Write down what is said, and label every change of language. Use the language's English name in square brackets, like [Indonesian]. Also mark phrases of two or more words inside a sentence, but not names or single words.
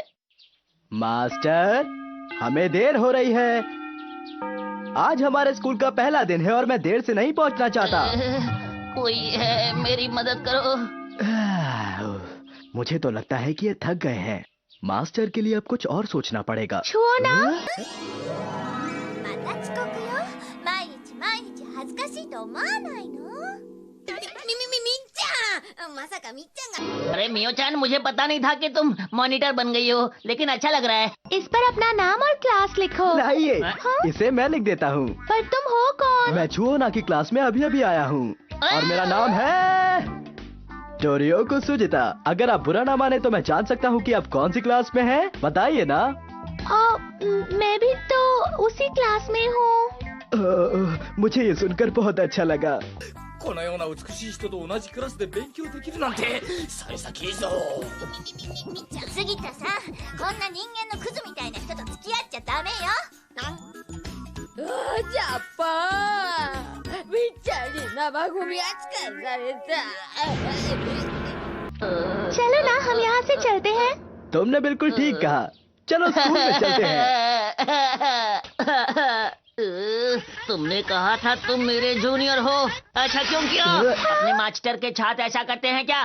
[Hindi] मास्टर, हमें देर हो रही है। आज हमारे स्कूल का पहला दिन है और मैं देर से नहीं पहुंचना चाहता। कोई है, मेरी मदद करो। मुझे तो लगता है कि ये थक गए हैं। मास्टर के लिए अब कुछ और सोचना पड़ेगा। छुओ ना। [Japanese] また遅刻よ。毎日毎日恥ずかしいと思わないの？みっちゃん、まさかみっちゃんが。 [Hindi] अरे मियो चान, मुझे पता नहीं था कि तुम मॉनिटर बन गई हो, लेकिन अच्छा लग रहा है। इस पर अपना नाम और क्लास लिखो। लाइए, हाँ? इसे मैं लिख देता हूँ। पर तुम हो कौन? मैं छुओना की क्लास में अभी अभी आया हूँ और मेरा नाम है डोरियोको सुजिता। अगर आप बुरा ना माने तो मैं जान सकता हूँ कि आप कौन सी क्लास में हैं? बताइए ना। मैं भी तो उसी क्लास में हूँ। मुझे ये सुनकर बहुत अच्छा लगा। [Japanese] このような美しい人と同じクラスで勉強できるなんて幸先いいぞ。みっちゃん、杉田さん、こんな人間のクズみたいな人と付き合っちゃダメよ。ジャパン、みっちゃんに生ゴミ扱いされた。 [Hindi] चलो ना, हम यहाँ से चलते हैं। तुमने बिल्कुल ठीक कहा। चलो स्कूल में चलते हैं। तुमने कहा था तुम मेरे जूनियर हो। ऐसा क्यों किया? अपने मास्टर के छात्र ऐसा करते हैं क्या?